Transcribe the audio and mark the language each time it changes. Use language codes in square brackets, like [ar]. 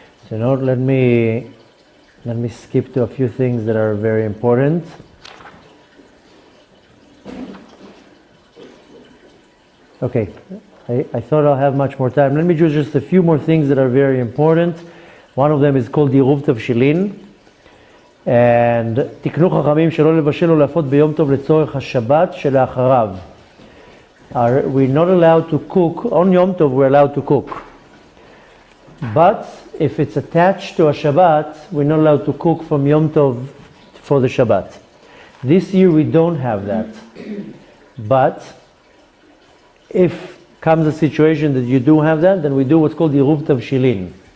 [en] So let me skip to a few things that are very important. Okay, I thought I'll have much more time. Let me do just a few more things that are very important. One of them is called Diruv Tavshilin. [he] And תקנו חכמים שלא לבשל או להפות ביום טוב לצורך השבת שלאחריו. [en] We're not allowed to cook. On Yom Tov we're allowed to cook. But if it's attached to a Shabbat, we're not allowed to cook from Yom Tov for the Shabbat. This year we don't have that. But if comes a situation that you do have that, then we do what's called Iruv Tavshilin.